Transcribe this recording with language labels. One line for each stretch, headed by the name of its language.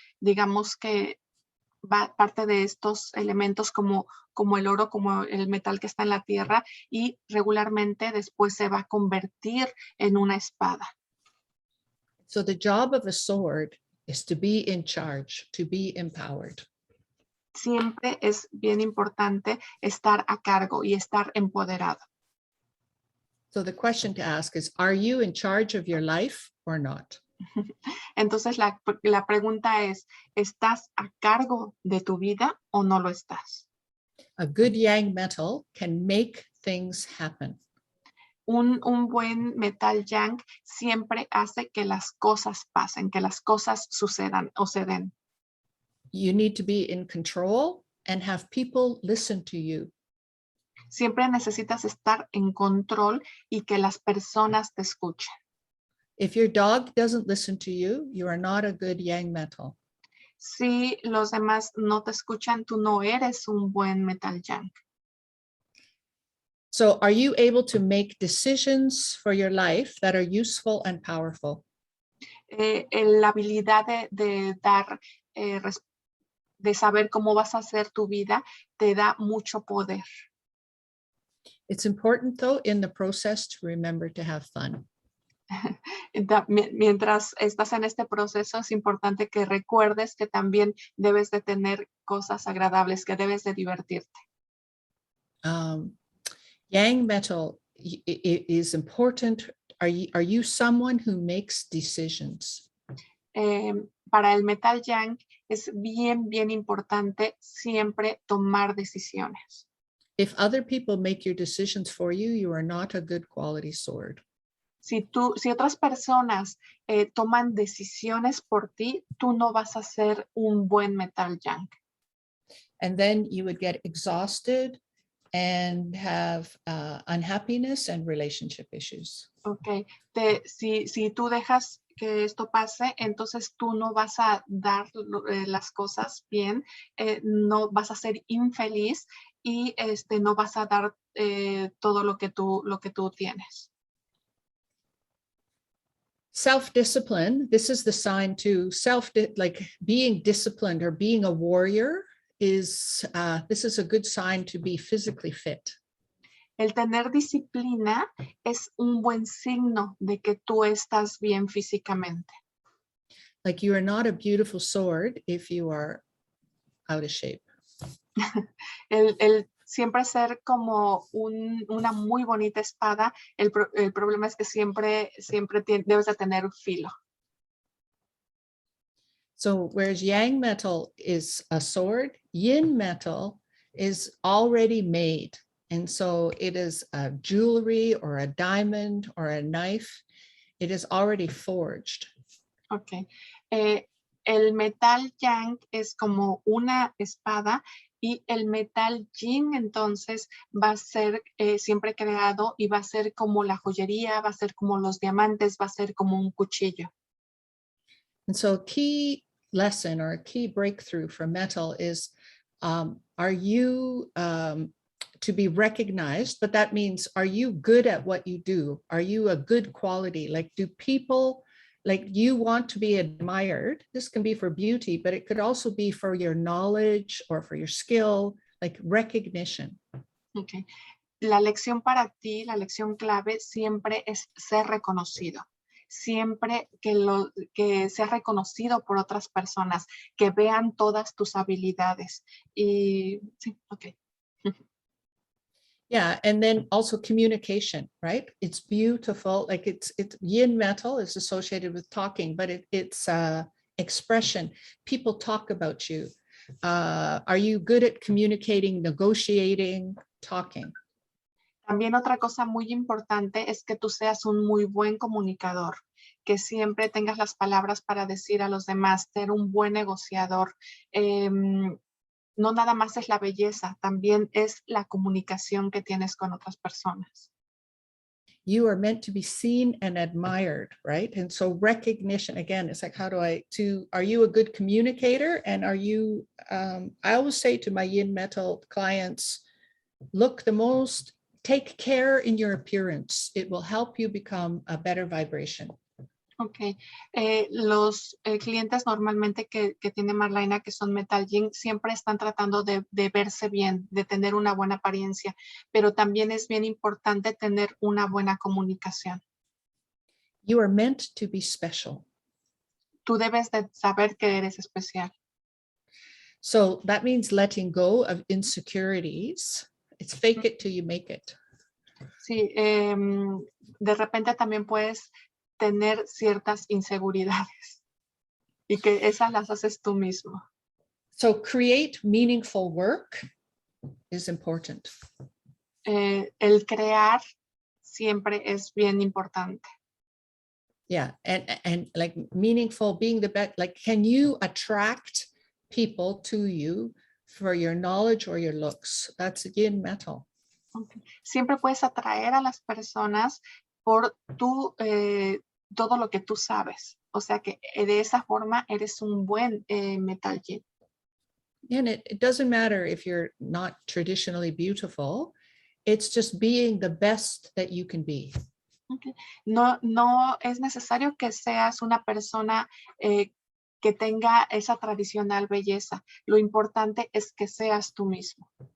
Spanish: Digamos que parte de estos elementos como el oro, como el metal que está en la tierra, y regularmente después se va a convertir en una espada.
English: So the job of a sword is to be in charge, to be empowered.
Spanish: Siempre es bien importante estar a cargo y estar empoderado.
English: So the question to ask is, are you in charge of your life or not?
Spanish: Entonces la pregunta es, ¿estás a cargo de tu vida o no lo estás?
English: A good Yang metal can make things happen.
Spanish: Un buen metal yang siempre hace que las cosas pasen, que las cosas sucedan o se den.
English: You need to be in control and have people listen to you.
Spanish: Siempre necesitas estar en control y que las personas te escuchen.
English: If your dog doesn't listen to you, you are not a good Yang metal.
Spanish: Si los demás no te escuchan, tú no eres un buen metal yang.
English: So are you able to make decisions for your life that are useful and powerful?
Spanish: La habilidad de dar, de saber cómo vas a hacer tu vida, te da mucho poder.
English: It's important, though, in the process to remember to have fun.
Spanish: Mientras estás en este proceso, es importante que recuerdes que también debes de tener cosas agradables, que debes de divertirte.
English: Yang metal is important. Are you someone who makes decisions?
Spanish: Para el metal yang es bien, bien importante siempre tomar decisiones.
English: If other people make your decisions for you, you are not a good quality sword.
Spanish: Si otras personas toman decisiones por ti, tú no vas a ser un buen metal yang.
English: And then you would get exhausted and have unhappiness and relationship issues.
Spanish: Ok, si tú dejas que esto pase, entonces tú no vas a dar las cosas bien, no vas a ser infeliz y no vas a dar todo lo que tú tienes.
English: Self-discipline, this is the sign to like being disciplined or being a warrior is, this is a good sign to be physically fit.
Spanish: El tener disciplina es un buen signo de que tú estás bien físicamente.
English: Like you are not a beautiful sword if you are out of shape.
Spanish: El siempre ser como una muy bonita espada, el problema es que siempre debes de tener filo.
English: So whereas Yang metal is a sword, Yin metal is already made. And so it is a jewelry or a diamond or a knife. It is already forged.
Spanish: Ok. El metal yang es como una espada Y el metal yin entonces va a ser siempre creado y va a ser como la joyería, va a ser como los diamantes, va a ser como un cuchillo.
English: And so a key lesson or a key breakthrough for metal is, are you to be recognized? But that means, are you good at what you do? Are you a good quality? Like, do people, like, you want to be admired? This can be for beauty, but it could also be for your knowledge or for your skill, like recognition. Okay.
Spanish: La lección para ti, la lección clave siempre es ser reconocido. Siempre que seas reconocido por otras personas, que vean todas tus habilidades. Y sí, ok.
English: Yeah, and then also communication, right? It's beautiful. Like it's yin metal is associated with talking, but it's expression. People talk about you. Are you good at communicating, negotiating, talking?
Spanish: También otra cosa muy importante es que tú seas un muy buen comunicador, que siempre tengas las palabras para decir a los demás, ser un buen negociador. No nada más es la belleza, también es la comunicación que tienes con otras personas.
English: You are meant to be seen and admired, right? And so recognition, again, it's like, are you a good communicator? And are you, I always say to my yin metal clients, look the most, take care in your appearance. It will help you become a better vibration.
Spanish: Ok, los clientes normalmente que tiene Marlyna, que son Metal Yin, siempre están tratando de verse bien, de tener una buena apariencia, pero también es bien importante tener una buena comunicación.
English: You are meant to be special.
Spanish: Tú debes de saber que eres especial.
English: So that means letting go of insecurities. It's fake it till you make it.
Spanish: Sí, de repente también puedes tener ciertas inseguridades y que esas las haces tú mismo.
English: So create meaningful work is important.
Spanish: El crear siempre es bien importante.
English: Yeah, and like meaningful, being the best, like, can you attract people to you for your knowledge or your looks? That's yin metal. Okay.
Spanish: Siempre puedes atraer a las personas por todo lo que tú sabes. O sea que de esa forma eres un buen Metal Yin.
English: And it doesn't matter if you're not traditionally beautiful. It's just being the best that you can be. Okay.
Spanish: No es necesario que seas una persona que tenga esa tradicional belleza. Lo importante es que seas tú mismo.